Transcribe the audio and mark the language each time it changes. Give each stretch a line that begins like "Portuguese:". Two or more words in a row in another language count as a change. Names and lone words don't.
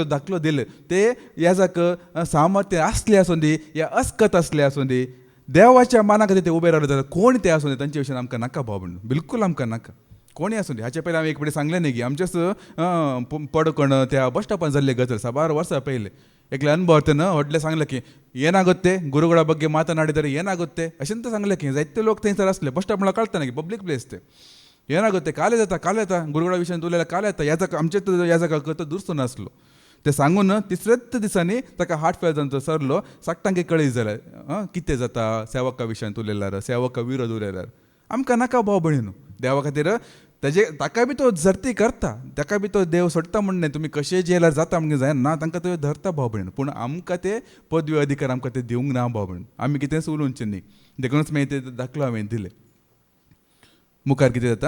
Konkani: दाखलो दिले ते याजाक सामर्थ्य असले आसूं दी या अस्कत असले आसूं दी देवाच्या माना खातीर ते उबे रावले जाल्यार कोण ते आसूं दी तांचे विशयी आमकां नाका भाव म्हणून बिलकूल आमकां नाका कोणी आसूं दी हाचे पयलीं हांवें एक फावटी सांगलें न्ही की आमचेच पडकण त्या बस स्टॉपार जाल्ले गजर 6 वर्सां पयले एकले अनुभवतन व्हडले सांगले की
Kannada: ಏನಾಗುತ್ತೆ ಗುರುಗಳ ಬಗ್ಗೆ ಮಾತನಾಡಿದರೆ ಏನಾಗುತ್ತೆ
Konkani: ಅಶಂತ सांगले की जायते लोक थंयसर असले बस स्टॉप म्हणल्यार कळटा की
English: public place
Konkani: ते ಏನಾಗುತ್ತೆ काल येता गुरुगळा विशयान उलयल्यार काल येता ह्या जाका आमचे ह्या जाका तो दुरस्तो नासलो ते सांगून तिसरेच दिसांनी ताका हार्ट फेल जावन सरलो साकटांक कळीत जाल्यार कितें जाता सेवका विशयान उलयल्यार सेवका विरोध उलयल्यार आमकां नाका भाव भयणीनो देवा खातीर ताका बी तो झरती करता ताका बी तो देव सोडटा म्हणून तुमी कशें जेल्यार जाता म्हणजे जायना तांकां तो धरता भाव भयण पूण आमकां ते पदवी अधिकार आमकां ते दिवंक ना भाव भयण आमी कितेंच उलोवचें न्ही देखूनच मागीर ते दाखलो हांवें दिले मुखार कितें जाता